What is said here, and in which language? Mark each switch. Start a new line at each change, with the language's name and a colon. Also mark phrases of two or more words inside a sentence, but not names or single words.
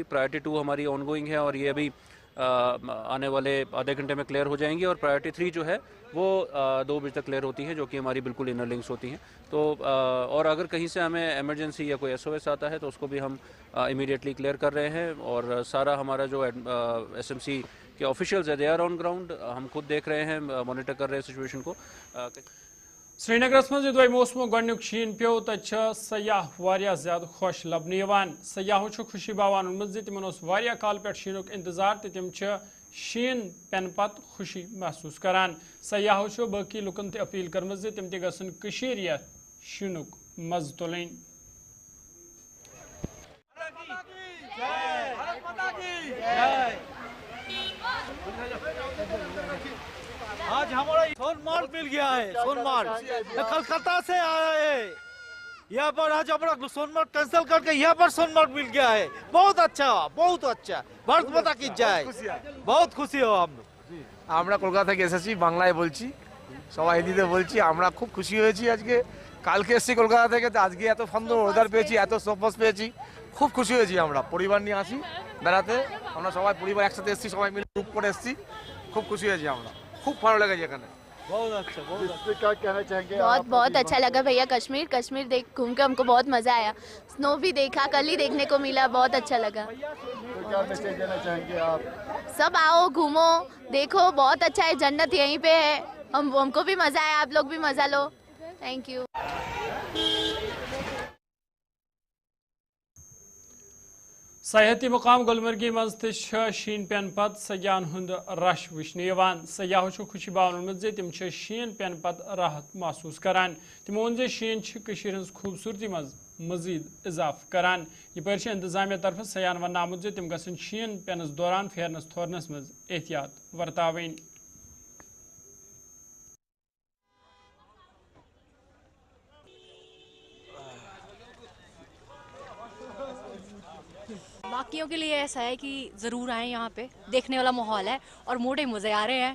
Hindi: प्रायोरिटी 2 हमारी
English: on going
Hindi: है और ये अभी आने वाले आधे घंटे में क्लियर हो जाएंगी और प्रायोरिटी 3 जो है वो 2 बजे तक क्लियर होती है, जो कि हमारी बिल्कुल
English: inner links
Hindi: होती हैं। तो और अगर कहीं से हमें इमरजेंसी या कोई SOS आता है तो उसको भी हम इमीडिएटली क्लियर कर रहे हैं और सारा हमारा जो SMC के ऑफिशियल्स है
English: they are on ground,
Hindi: हम खुद देख रहे हैं, मॉनिटर कर रहे हैं सिचुएशन को।
Kashmiri: श्रीनगरस मज दुई मौसमो गणुक शीन पे तत सयाह वारिया ज्यादा खुश लबन सयाहों खुशी बावान ओनमत तिमन वारिया काल पे शीनुक इंतजार तो तिम शीन पेन पत खुशी महसूस करान। सयाहों बाकी लुकन ते अपील करम तिम ते गसन कशीर यथ शीनुक मज तुलन।
Hindi: आज हमारा सोनमार्ग मिल गया है, सोनमार्ग कलकत्ता से आ रहे हैं यहाँ पर, आज हमारा सोनमार्ग कैंसिल करके यहाँ पर सोनमार्ग मिल गया है। बहुत अच्छा, बहुत अच्छा, भारत माता की जय, बहुत खुशी हो हम।
Bangla: আমরা কলকাতা থেকে এসেছি, বাংলায় বলছি, সবাই হিন্দিতে বলছি। আমরা খুব খুশি হয়েছি আজকে, কালকে এসেছি কলকাতা থেকে, তো আজকে এত সুন্দর ওয়েদার পেয়েছি, এত সোফাস পেয়েছি, খুব খুশি হয়েছি। আমরা পরিবার নিয়ে আসি বেড়াতে, আমরা সবাই পরিবার একসাথে এসেছি, সবাই মিলে গ্রুপ করে এসেছি, খুব খুশি হয়েছি আমরা, খুব ভালো লেগেছে এখানে।
Hindi: बहुत अच्छा, बहुत अच्छा। क्या कहना चाहेंगे? बहुत अच्छा लगा भैया। कश्मीर देख घूम के हमको बहुत मज़ा आया। स्नो भी देखा, कल ही देखने को मिला, बहुत अच्छा लगा। तो क्या मैसेज देना चाहेंगे आप? सब आओ, घूमो, देखो, बहुत अच्छा है, जन्नत यहीं पे है। हमको भी मज़ा आया, आप लोग भी मज़ा लो।
English: thank you.
Kashmiri: सयाहती मुकाम गुलमर्गी मज शीन पेन पत सयाहन हुंद रश वुचन सयाहों खुशी बावन तिम शीन पेन पत राहत महसूस करान। तिमो वोन शीन हज खूबसूरती मज मजीद इजाफ करान। यपर इंतजामिया तरफ सयाहन वन आमुत तिम गसन शीन पेनस दौरान फेरनस थोरनस मज एहतियात वर्तावन।
Hindi: बाकियों के लिए ऐसा है कि ज़रूर आए, यहाँ पे देखने वाला माहौल है और मोटे मज़े आ रहे हैं।